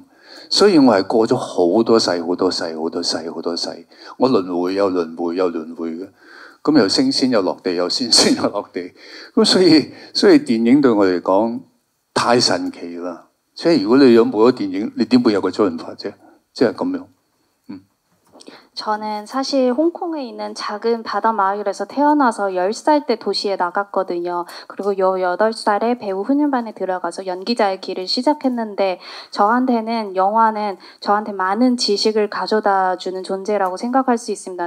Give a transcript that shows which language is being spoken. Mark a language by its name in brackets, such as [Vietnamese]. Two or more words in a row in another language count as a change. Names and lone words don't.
[Cantonese] 所以我係過咗好多世、好多世、好多世、好多世。我輪迴又輪迴又輪迴嘅，咁又升仙又落地，又升仙又落地。咁所以電影對我嚟講太神奇啦。即係如果你有冇咗電影，你點會有個周潤發啫？即係咁樣。 [Korean] 저는 사실 홍콩에 있는 작은 바다 마을에서 태어나서 10살 때 도시에 나갔거든요. 그리고 18살에 배우 훈련반에 들어가서 연기자의 길을 시작했는데 저한테는 영화는 저한테 많은 지식을 가져다 주는 존재라고 생각할 수 있습니다.